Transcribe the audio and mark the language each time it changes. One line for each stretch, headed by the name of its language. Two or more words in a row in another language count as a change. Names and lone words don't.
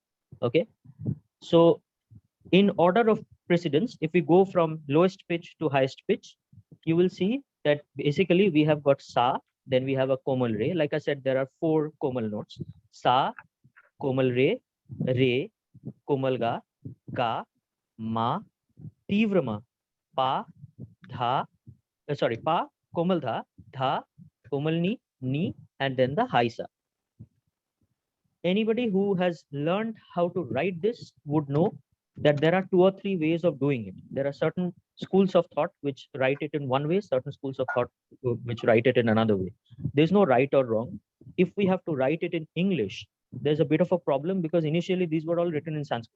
English: Okay. So in order of precedence, if we go from lowest pitch to highest pitch, you will see that basically we have got sa, then we have a komal re. Like I said, there are 4 komal notes: sa, Komal Re, Re, Komal Ga, Ma, Tivrama, Pa, Dha, Pa, Komal Dha, Komal Ni, and then the Haisa. Anybody who has learned how to write this would know that there are 2 or 3 ways of doing it. There are certain schools of thought which write it in one way, certain schools of thought which write it in another way. There's no right or wrong. If we have to write it in English, there's a bit of a problem because initially these were all written in Sanskrit.